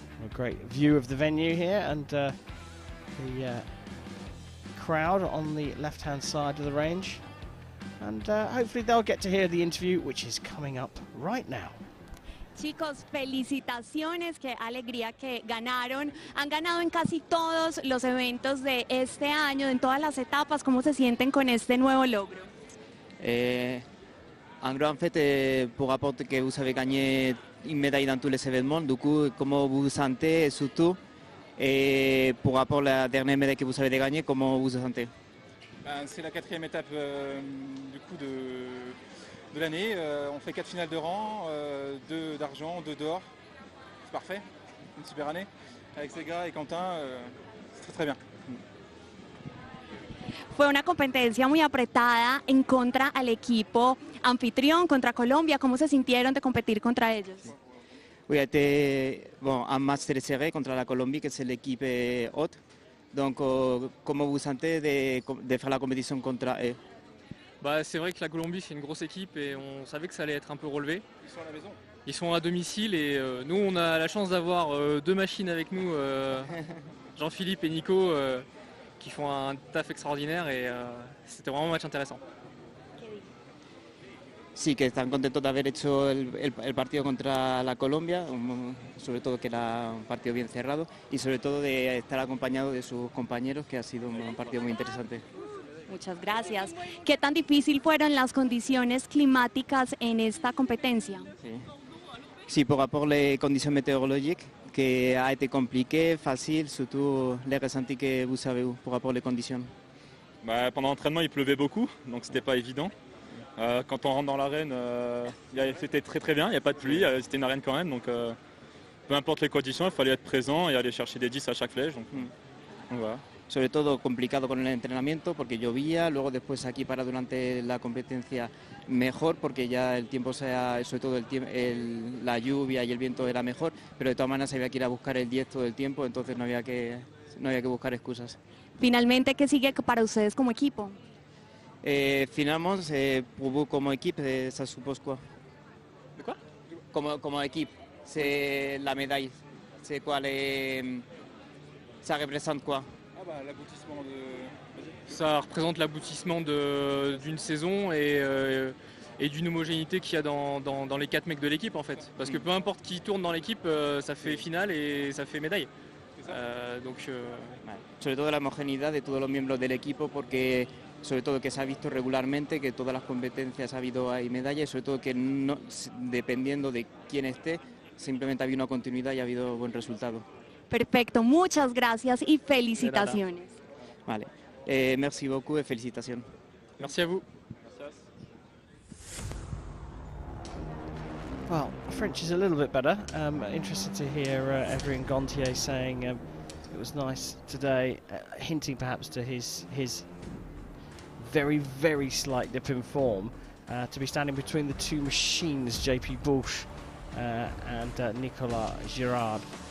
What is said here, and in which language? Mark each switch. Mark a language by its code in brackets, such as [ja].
[en] A great view of the venue here, and the crowd on the left-hand side of the range, and hopefully they'll get to hear the interview, which is coming up right now. [es] Chicos, felicitaciones, qué alegría que ganaron. Han ganado en casi todos los eventos de este año, en todas las etapas. ¿Cómo se sienten con este nuevo logro? [fr] En gros, en fait, pour rapporter que vous avez gagné une médaille dans tous les événements, du coup, comment vous vous sentez, et surtout, et pour rapport à la dernière médaille que vous avez gagnée, comment vous vous sentez? C'est la 4e étape du coup de l'année. On fait 4 finales de rang, 2 d'argent, 2 d'or. C'est parfait, une super année. Avec Sega et Quentin, c'est très bien. [es] Fue una competencia muy apretada en contra al equipo anfitrión, contra Colombia. ¿Cómo se sintieron de competir contra ellos? [fr] Oui, a été un match très serré contre la Colombie, que c'est l'équipe haute. Donc, comment vous sentez de faire la compétition contre eux? Bah, c'est vrai que la Colombie, c'est une grosse équipe et on savait que ça allait être un peu relevé. Ils sont à la maison. Ils sont à domicile et nous, on a la chance d'avoir 2 machines avec nous, Jean-Philippe et Nico, qui font un taf extraordinaire et c'était vraiment un match intéressant. [es] Sí, que están contentos de haber hecho el partido contra la Colombia, sobre todo que era un partido bien cerrado y sobre todo de estar acompañado de sus compañeros, que ha sido un partido muy interesante. Muchas gracias. ¿Qué tan difícil fueron las condiciones climáticas en esta competencia? [fr] Sí, par rapport aux conditions météorologiques, que a été compliqué, facile, surtout les ressentis que vous avez eu par rapport aux conditions. Bah, pendant l'entraînement, il pleuvait beaucoup, donc c'était pas évident. Quand on rentre dans l'arène, c'était très bien, il n'y a pas de pluie, c'était une arène quand même, donc peu importe les conditions, il fallait être présent et aller chercher des 10 à chaque flèche. Donc voilà. [es] Sobre todo complicado con el entrenamiento porque llovía, luego después aquí para durante la competencia mejor porque ya el tiempo sobre todo la lluvia y el viento era mejor, pero de todas maneras había que ir a buscar el 10 todo el tiempo, entonces no había que buscar excusas. Finalmente, ¿qué sigue para ustedes como equipo? [fr] Finalement, pour vous comme équipe, ça suppose quoi? De quoi? Comme équipe, c'est la médaille. C'est quoi ça représente quoi? Ah bah, l'aboutissement de... Ça représente l'aboutissement d'une saison et d'une homogénéité qu'il y a dans les 4 mecs de l'équipe en fait. Parce que peu importe qui tourne dans l'équipe, ça fait finale et ça fait médaille. [es] Vale. Sobre todo la homogeneidad de todos los miembros del equipo, porque sobre todo que se ha visto regularmente que todas las competencias ha habido ahí medallas, y sobre todo que no, dependiendo de quién esté, simplemente ha habido una continuidad y ha habido buen resultado. Perfecto, muchas gracias y felicitaciones. [fr] Vale, merci beaucoup et félicitations. Merci à vous. [en] Well, French is a little bit better. Interested to hear Evry Gontier saying it was nice today, hinting perhaps to his very, very slight dip in form, to be standing between the two machines, JP Bush and Nicolas Girard.